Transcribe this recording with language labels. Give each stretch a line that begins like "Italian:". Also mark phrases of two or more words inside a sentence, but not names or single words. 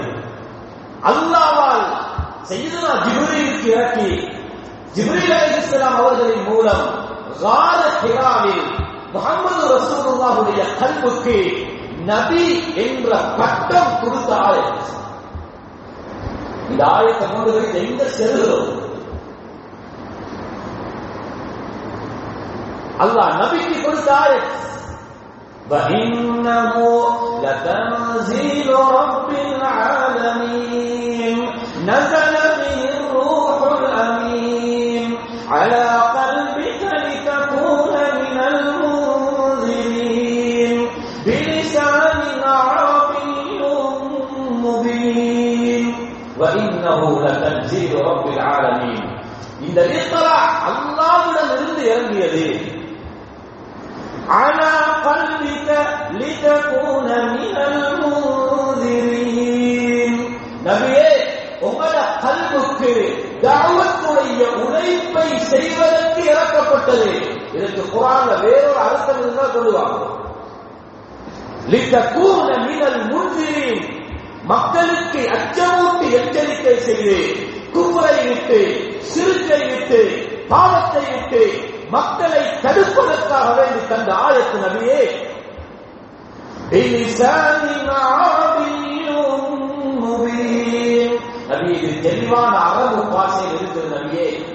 Tamil: அல்லாஹ்வால் சையதுனா ஜிப்ரீலுக்கு இறக்கி ஜிப்ரீல் அலைஹிஸ்ஸலாம் அவர்களின் மூலம் கால ஹிராவில் முஹம்மது ரசூலுல்லாஹுடைய கல்புக்கு நபி என்ற பட்டம் கொடுத்த ஆயத். இந்த ஆயத்தை கொண்டு போய் எங்க செல்கிறோம்? அல்லாஹ் நபிக்கு கொடுத்த ஆயத்.
Arabic: وَإِنَّهُ لَتَنزِيلُ رَبِّ الْعَالَمِينَ نزل به الروح الأمين على قلبك لتكون من المنذرين بلسان عربي مبين وإنه لتنزيل رب العالمين.
Tamil: இந்த இக்ரா அல்லாஹ்விடமிருந்து இறங்கியது.
Arabic: على قلبك لتكون من المنذرين.
Tamil: நபியே, உங்களோட கல்புக்கு தஅவத்துடைய உழைப்பை செய்வதற்கு இறக்கப்பட்டது. இதற்கு குர்ஆன்ல வேறொரு அர்த்தம் இருந்தால் சொல்லுவாங்க.
Arabic: لتكون من المنذرين,
Tamil: மக்களுக்கு அச்சமூட்டி எச்சரிக்கை செய்து குஃப்ரை விட்டு, ஷிர்கை விட்டு, பாவத்தை விட்டு மக்களை தடுப்பதற்காக வேண்டி தந்த ஆயத்து நபியே. நபி, இது தெளிவான அரபு பாஷையில் இருக்கிற நபியே.